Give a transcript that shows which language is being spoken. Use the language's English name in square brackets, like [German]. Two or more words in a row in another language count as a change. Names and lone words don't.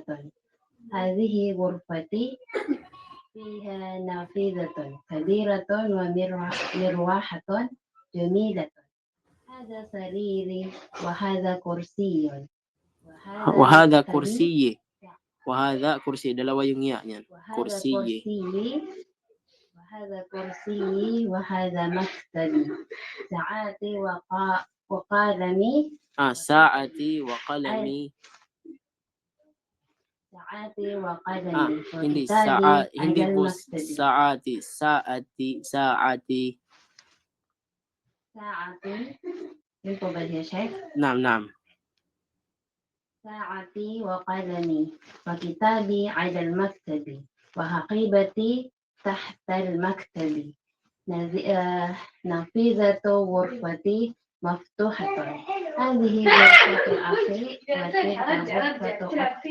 [Arabic] هذه غرفتي فيها نافذة كبيرة ومروحة جميلة. هذا سريري وهذا كرسي وهذا كرسي. وهذا كرسي, [Filipino] dalawa yung ya niyan. [Arabic] كرسي. وهذا كرسي وهذا مكتبي. ساعتي وقلمي. ساعتي وقلمي. ساعتي وقلمي. [Filipino] hindi [Arabic] وكتابي [Filipino] po [Arabic] المكتبي. ساعتي. [Filipino] Yun po ba siya, Sheikh? [Arabic] نعم. ساعتي وقلمي وكتابي على المكتب وحقيبتي تحت المكتب. نافذة غرفتي مفتوحة. هذه غرفة أخي وتلك غرفة أختي.